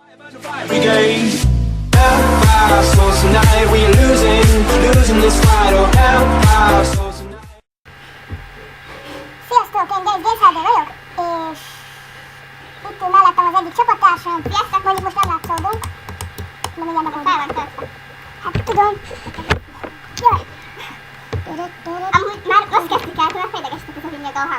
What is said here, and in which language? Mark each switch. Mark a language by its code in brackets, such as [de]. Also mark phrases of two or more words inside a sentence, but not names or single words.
[en] Every day, help our souls tonight. We are losing this fight. Oh, help our souls tonight. [hu] Sziasztok, én Gészerdő vagyok, és itt ül mellettem az egyik csapattársam. Sziasztok, mondjuk most nem látszódunk. De mindjárt megoldom. Fel van töltve. Hát tudom. Jaj. Amúgy már azt kezdtük el, hogy fejlegestek ez a vinyagó hang.